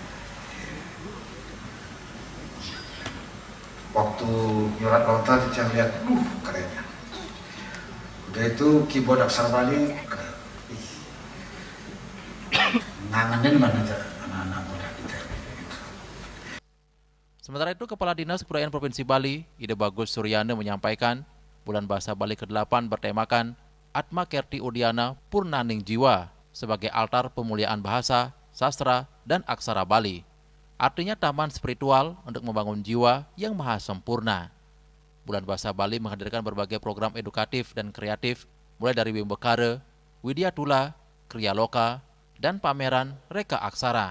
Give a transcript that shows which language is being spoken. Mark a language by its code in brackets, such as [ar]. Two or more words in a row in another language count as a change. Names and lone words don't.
[id] Waktu nyorat lontar kita lihat, kerennya. Udah itu keyboard aksara Bali, ngangenin mana anak-anak muda kita. Sementara itu, Kepala Dinas Kebudayaan Provinsi Bali, Ide Bagus Suryana menyampaikan, Bulan Bahasa Bali ke-8 bertemakan Atma Kerti Udiana Purnaning Jiwa sebagai altar pemuliaan bahasa, sastra, dan aksara Bali. Artinya taman spiritual untuk membangun jiwa yang maha sempurna. Bulan Bahasa Bali menghadirkan berbagai program edukatif dan kreatif, mulai dari Wimbekare, Widya Tula, Kriya Loka, dan pameran Reka Aksara.